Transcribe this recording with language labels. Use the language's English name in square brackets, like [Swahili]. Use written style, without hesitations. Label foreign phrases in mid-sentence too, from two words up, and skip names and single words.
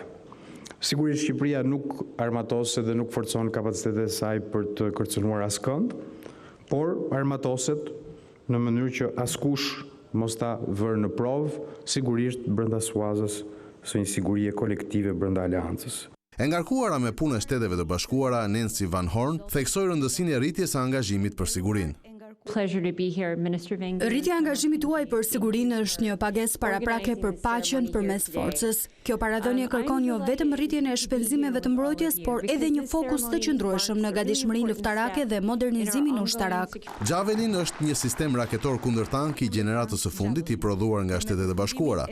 [Albanian] Sigurisht Shqipëria nuk armatoset dhe nuk forcon kapacitetet e saj për të kërcënuar askënd, por armatoset në mënyrë që askush mos ta vërë në provë, sigurisht brenda suazës së një sigurie kolektive brenda aleancës. E ngarkuara me punë e Shteteve të Bashkuara, Nancy Van Horn theksoi rëndësinë e rritjes së angazhimit për sigurinë. [English] Pleasure to be here, Minister Wenger. [Albanian] Rritja e angazhimit tuaj për sigurinë është një pagesë paraprake për paqen përmes forcës. Kjo paradhënie kërkon jo vetëm rritjen e shpenzimeve të mbrojtjes, por edhe një fokus të qëndrueshëm në gatishmërinë luftarake dhe modernizimin ushtarak. Javelin është një sistem raketor kundër tank i gjeneratës së fundit i prodhuar nga Shtetet e Bashkuara.